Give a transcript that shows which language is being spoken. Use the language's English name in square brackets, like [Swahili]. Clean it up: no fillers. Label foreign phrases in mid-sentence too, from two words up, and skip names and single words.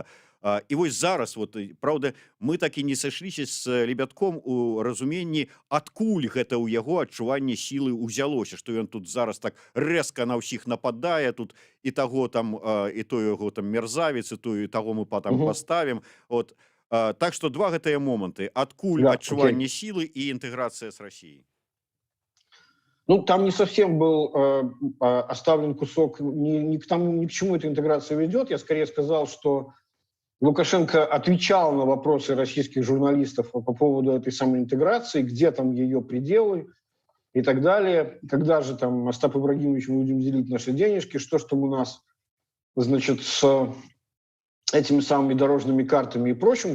[Belarusian] І вось зараз, [Russian] вот, правда, [Belarusian] мы так і не сышліся з Лебядком у разуменні, адкуль гэта ў яго адчуванне сілы ўзялося, што ён тут зараз так рэзка на ўсіх нападае, тут і таго там, і той яго там мерзавец, і той, і таго мы потом паставім. Вот. Так што два гэтыя моманты. Адкуль адчуванне сілы і інтэграцыя з Расіяй? [Russian] Ну, там не совсем был оставлен кусок, ни к чему эта интеграция ведет. Я скорее сказал, что Лукашенко отвечал на вопросы российских журналистов по поводу этой самой интеграции, где там ее пределы и так далее. Когда же там, Остап Ибрагимович, мы будем делить наши денежки, что ж там у нас, значит, с этими самыми дорожными картами и прочим.